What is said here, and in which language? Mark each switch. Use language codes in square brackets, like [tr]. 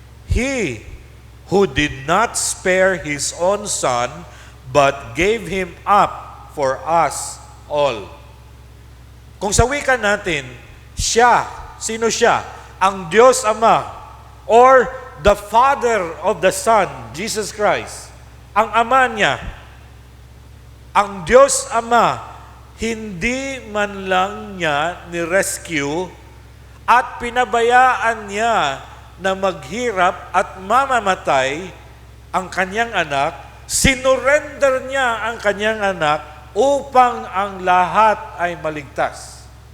[en] He who did not spare His own Son, but gave Him up for us all. [tl] Kung sa wika natin, siya, sino siya? Ang Diyos Ama, [en] or the Father of the Son, Jesus Christ. [tl] Ang Ama niya, ang Diyos Ama, hindi man lang niya ni-rescue at pinabayaan niya na maghirap at mamamatay ang kanyang anak, sinurrender niya ang kanyang anak upang ang lahat ay maligtas.